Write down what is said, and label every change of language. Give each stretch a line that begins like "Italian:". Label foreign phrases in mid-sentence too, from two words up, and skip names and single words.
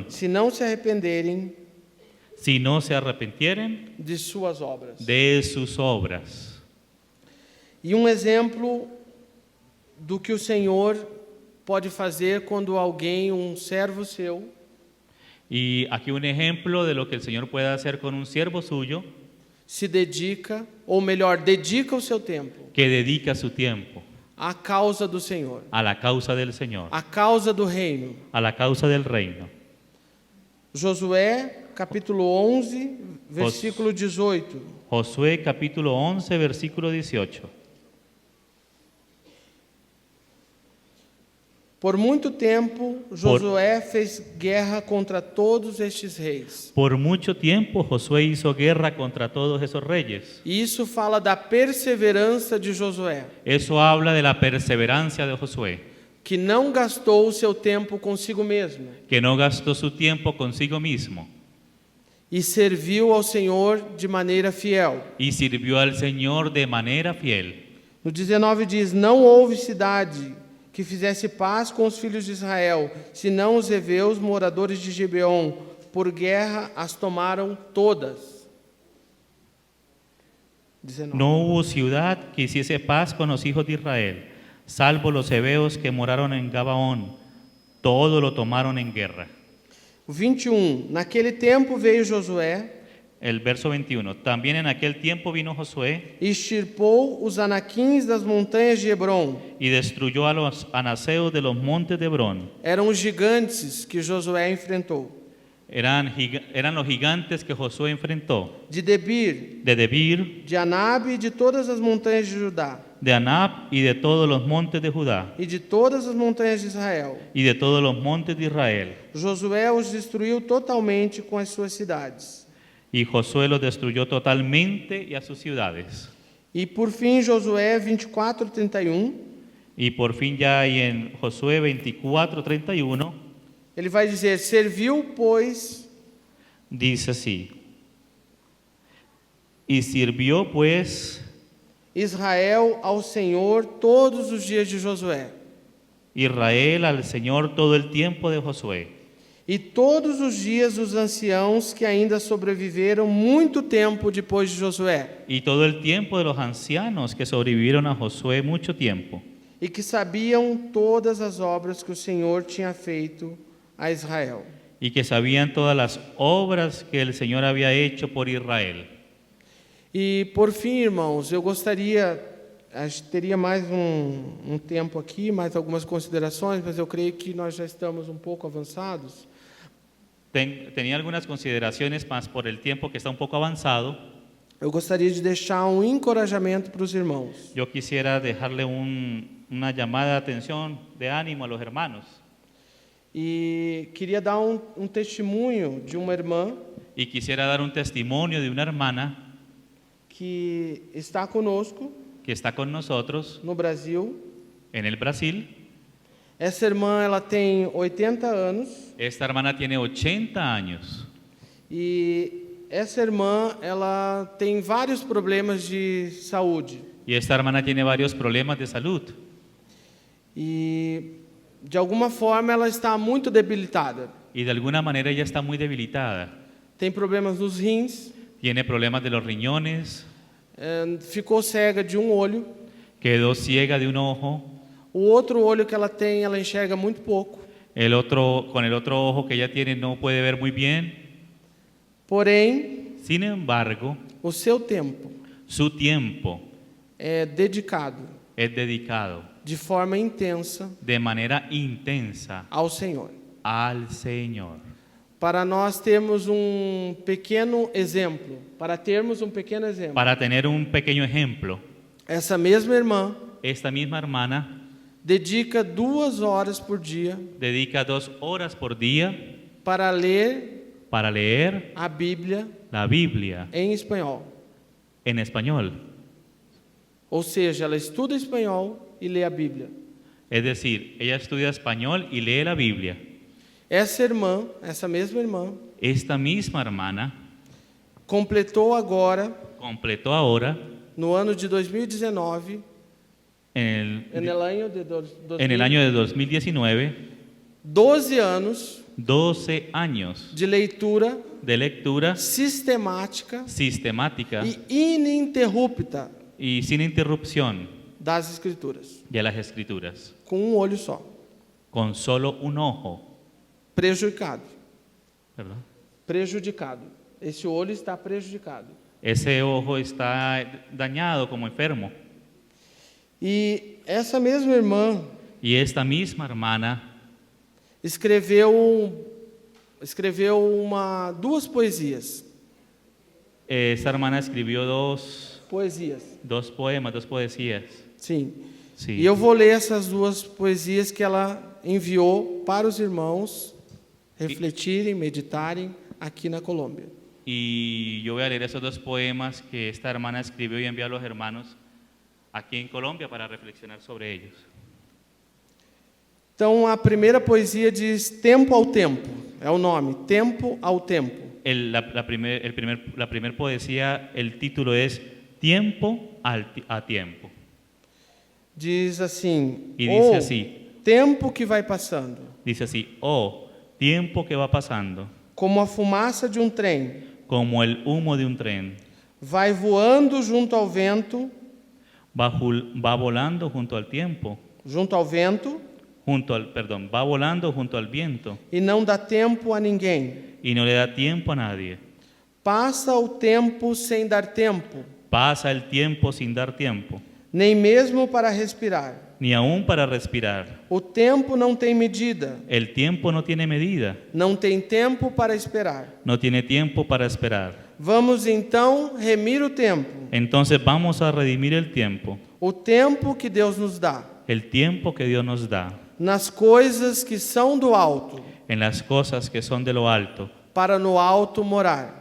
Portuguese: se não se arrependerem
Spanish: si no se arrepintieren
Portuguese: de suas obras.
Spanish: de sus obras.
Portuguese: E um exemplo do que o Senhor pode fazer quando alguém, um servo seu,
Spanish: Y aquí un ejemplo de lo que el Señor puede hacer con un siervo suyo
Portuguese: se dedica, ou melhor, dedica o seu tempo
Spanish: que dedica su tiempo
Portuguese: à causa do Senhor,
Spanish: a la causa del Señor,
Portuguese: à causa do reino.
Spanish: a la causa del reino.
Portuguese: Josué, capítulo 11, versículo 18.
Spanish: Josué capítulo 11, versículo 18.
Portuguese: Por muito tempo, Josué fez guerra contra todos estes reis.
Spanish: Por mucho tiempo Josué hizo guerra contra todos esos reyes.
Portuguese: E isso fala da perseverança de Josué,
Spanish: Eso habla de la perseverancia de Josué,
Portuguese: que não gastou o seu tempo consigo mesmo
Spanish: que no gastó su tiempo consigo mismo
Portuguese: e serviu ao Senhor de maneira fiel.
Spanish: y sirvió al Señor de manera fiel.
Portuguese: No 19 diz: Não houve cidade que fizesse paz com os filhos de Israel, senão os heveus, moradores de Gibeon, por guerra as tomaram todas.
Spanish: 19. No hubo ciudad que hiciese paz con los hijos de Israel, salvo los hebeos que moraron en Gabaón. Todo lo tomaron en guerra.
Portuguese: O 21. Naquele tempo veio Josué
Spanish: El verso 21. También en aquel tiempo vino Josué
Portuguese: e extirpou os anaquins das montanhas de Hebron.
Spanish: y destruyó a los anaseos de los montes de Hebrón.
Portuguese: Eram os gigantes que Josué enfrentou.
Spanish: Eran los gigantes que Josué enfrentó.
Portuguese: De Debir,
Spanish: De Debir,
Portuguese: de Anabe e de todas as montanhas de Judá,
Spanish: de Anab y de todos los montes de Judá
Portuguese: e de todas as montanhas de Israel.
Spanish: y de todos los montes de Israel.
Portuguese: Josué os destruiu totalmente com as suas cidades.
Spanish: Y Josué los destruyó totalmente y a sus ciudades.
Portuguese: E por fim, Josué 24:31,
Spanish: Y por fin ya hay en Josué 24:31,
Portuguese: Ele vai dizer: serviu, pois,
Spanish: Dice así: y sirvió pues
Portuguese: Israel ao Senhor todos os dias de Josué.
Spanish: Israel al Señor todo el tiempo de Josué.
Portuguese: E todos os dias os anciãos que ainda sobreviveram muito tempo depois de Josué,
Spanish: Y todo el tiempo de los ancianos que sobrevivieron a Josué mucho tiempo,
Portuguese: e que sabiam todas as obras que o Senhor tinha feito a Israel.
Spanish: y que sabían todas las obras que el Señor había hecho por Israel.
Portuguese: E por fim, irmãos, eu gostaria, a gente teria mais um tempo aqui, mais algumas considerações, mas eu creio que nós já estamos um pouco avançados.
Spanish: Tenía algunas consideraciones más por el tiempo que está un poco avanzado.
Portuguese: Eu gostaria de deixar um encorajamento para os irmãos.
Spanish: Yo quisiera dejarle una llamada de atención, de ánimo a los hermanos.
Portuguese: E queria dar um testemunho de uma irmã
Spanish: Y quisiera dar un testimonio de una hermana
Portuguese: que está conosco
Spanish: que está con nosotros
Portuguese: no Brasil.
Spanish: en el Brasil.
Portuguese: Essa irmã, ela tem 80 anos
Spanish: Esta hermana tiene 80 años.
Portuguese: e essa irmã, ela tem vários problemas de saúde.
Spanish: Y esta hermana tiene varios problemas de salud.
Portuguese: E de alguma forma ela está muito debilitada.
Spanish: Y de alguna manera ella está muy debilitada.
Portuguese: Tem problemas nos rins,
Spanish: Tiene problemas de los riñones,
Portuguese: ficou cega de um olho.
Spanish: quedó ciega de un ojo.
Portuguese: O outro olho que ela tem, ela enxerga muito pouco.
Spanish: Con el otro ojo que ella tiene no puede ver muy bien.
Portuguese: Porém,
Spanish: Sin embargo,
Portuguese: o seu tempo
Spanish: su tiempo
Portuguese: é dedicado
Spanish: es dedicado
Portuguese: de forma intensa
Spanish: de manera intensa
Portuguese: ao Senhor.
Spanish: al Señor.
Portuguese: Para nós termos um pequeno exemplo, para
Spanish: tener un pequeño ejemplo,
Portuguese: essa mesma irmã
Spanish: esta misma hermana
Portuguese: dedica 2 horas por dia
Spanish: dedica 2 horas por día
Portuguese: para ler
Spanish: para leer
Portuguese: a Bíblia
Spanish: la Biblia
Portuguese: em espanhol.
Spanish: en español.
Portuguese: Ou seja, ela estuda espanhol e lê a Bíblia.
Spanish: Es decir, ella estudia español y lee la Biblia.
Portuguese: Essa irmã, essa mesma irmã,
Spanish: Esta misma hermana
Portuguese: completou agora,
Spanish: completó ahora,
Portuguese: no ano de 2019,
Spanish: en en el año de 2019,
Portuguese: 12 anos
Spanish: 12 años
Portuguese: de leitura
Spanish: de lectura
Portuguese: sistemática
Spanish: sistemática
Portuguese: e ininterrupta
Spanish: y sin interrupción
Portuguese: das Escrituras,
Spanish: de las Escrituras,
Portuguese: com um olho só,
Spanish: con solo un ojo.
Portuguese: prejudicado.
Spanish: ¿Verdad?
Portuguese: Prejudicado. Esse olho está prejudicado.
Spanish: Ese ojo está dañado, como enfermo.
Portuguese: E essa mesma irmã
Spanish: Y esta misma hermana
Portuguese: escreveu 2 poesias.
Spanish: Esta hermana escribió dos poemas, 2 poesías.
Portuguese: Sim.
Spanish: Sí.
Portuguese: E eu vou ler essas 2 poesias que ela enviou para os irmãos refletirem, meditarem aqui na Colômbia.
Spanish: Y yo voy a leer esos 2 poemas que esta hermana escribió y envió a los hermanos aquí en Colombia para reflexionar sobre ellos.
Portuguese: Então, a primeira poesia diz Tempo ao Tempo. É o nome, Tempo ao Tempo.
Spanish: La primer poesía, el título es Tiempo a tiempo.
Portuguese: Diz assim,
Spanish: Y dice así,
Portuguese: tempo que vai passando,
Spanish: dice así, oh, tiempo que va pasando,
Portuguese: como a fumaça de um trem,
Spanish: como el humo de un tren,
Portuguese: vai voando junto ao vento,
Spanish: va volando junto al tiempo, va volando junto al viento,
Portuguese: e não dá tempo a ninguém.
Spanish: y no le da tiempo a nadie.
Portuguese: Passa o tempo sem dar tempo,
Spanish: Pasa el tiempo sin dar tiempo,
Portuguese: nem mesmo para respirar.
Spanish: ni aún para respirar.
Portuguese: O tempo não tem medida,
Spanish: El tiempo no tiene medida,
Portuguese: não tem tempo para esperar.
Spanish: no tiene tiempo para esperar.
Portuguese: Vamos então remir o tempo,
Spanish: Entonces vamos a redimir el tiempo que Deus nos dá, el tiempo que Dios nos da,
Portuguese: nas coisas que são do alto,
Spanish: en las cosas que son de lo alto,
Portuguese: para no alto morar.